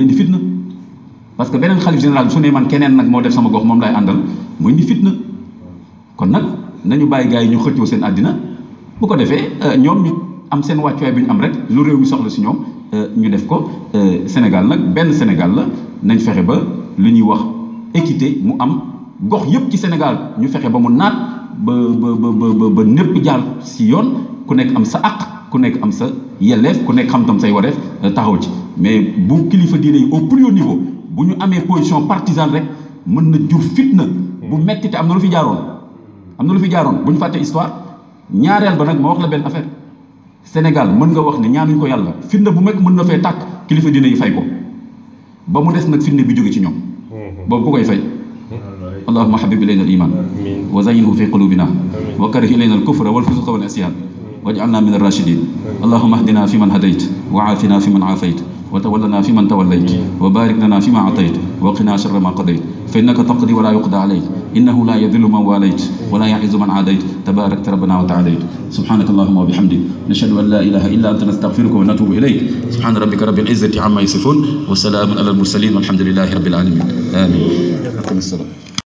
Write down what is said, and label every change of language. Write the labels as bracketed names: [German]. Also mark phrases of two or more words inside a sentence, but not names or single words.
[Wolof] indi fitna [French] parce que [Wolof] beneen xalif général su ne man keneen nag moo def sama gox moom lay àndal mu indi fitna kon nag nañu bàyyi gars yi ñu xëccoo seen àddina bu ko defee ñoom ñu am seen wàccuwaay bi ñu am rek lu réew mi soxla si ñoom ñu def ko Sénégal nag benn Sénégal la nañ fexe ba lu ñuy wax équité mu am gox yépp ci Sénégal ñu fexe ba mu naat ba népp jaar si yoon ku nekk am sa àq ku nekk am sa yelleef ku nekk xam tam say wareef taxaw ci mais bu kilifa diine yi [French] au plus haut niveau [Wolof] bu ñu amee position partisane rek mën na jur fitna bu metti te am na lu fi jaaroon bu ñu fàtte histoire ñaareel ba nag ma wax la benn affaire Sénégal mën nga wax ne ñaanuñ ko yàlla fitna bu mekk mën na fee tàkk kilifa diine yi fay ko ba mu des nag fitna bi jóge ci ñoom boobu ku koy fay [Arabic] اللهم حبب إلينا ال إيمان وزينه في قلوبنا وكره إلينا الكفر والفسوق والعصيان واجعلنا من الراشدين اللهم اهدنا في من هديت وعافنا في من عافيت وتولنا فيمن توليت وبارك لنا فيما أعطيت وقنا شر ما قضيت فإنك تقضي ولا يقضى عليك إنه لا يذل من واليت ولا يعز من عاديت تباركت ربنا وتعاليت سبحانك اللهم وبحمدك نشهد أن لا إله إلا أنت نستغفرك ونتوب إليك سبحان ربك رب العزة عما يصفون وسلام على المرسلين والحمد لله رب العالمين آمين.